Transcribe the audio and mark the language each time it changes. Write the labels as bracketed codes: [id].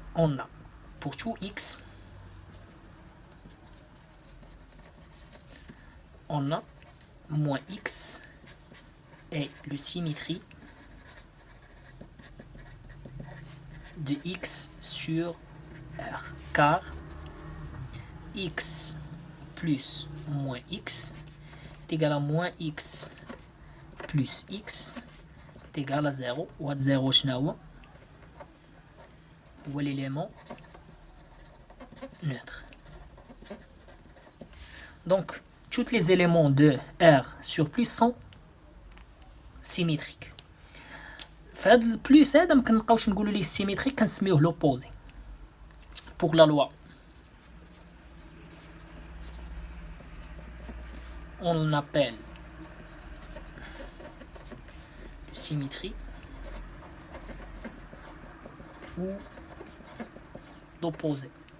[fr] On a pour tout x, on a moins x est le symétrie de x sur R, car x plus moins x est égal à moins x plus x est égal à 0. ou 0 [ar] شنو هو [fr] l'élément neutre. Donc tous les éléments de R sur plus sont symétriques. [ar] فهاد البلوس هذا مكنبقاوش نقولوا ليه symétrique كنسميوه l'opposé. [fr] Pour la loi on l'appelle symétrie ou l'opposé.